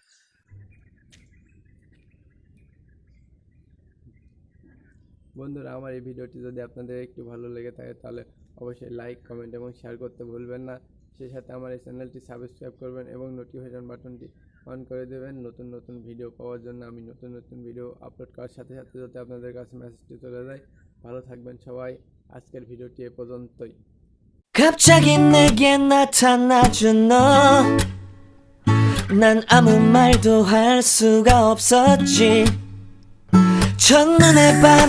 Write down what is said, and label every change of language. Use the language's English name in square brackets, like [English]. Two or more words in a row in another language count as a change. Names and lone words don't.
[Bangla] বন্ধুরা আমার এই ভিডিওটি যদি আপনাদের একটু ভালো লেগে থাকে তাহলে অবশ্যই লাইক, কমেন্ট এবং শেয়ার করতে ভুলবেন না। সেই সাথে আমার এই চ্যানেলটি সাবস্ক্রাইব করবেন এবং নোটিফিকেশন বাটনটি অন করে দেবেন নতুন নতুন ভিডিও পাওয়ার জন্য। আমি নতুন নতুন ভিডিও আপলোড করার সাথে সাথে যাতে আপনাদের কাছে মেসেজটি চলে যায়। ভালো থাকবেন সবাই। আজকের ভিডিওটি এ পর্যন্তই। [Korean] 갑자기 내게 나타나준 너, 난 아무 말도 할 수가 없었지. 첫눈에 반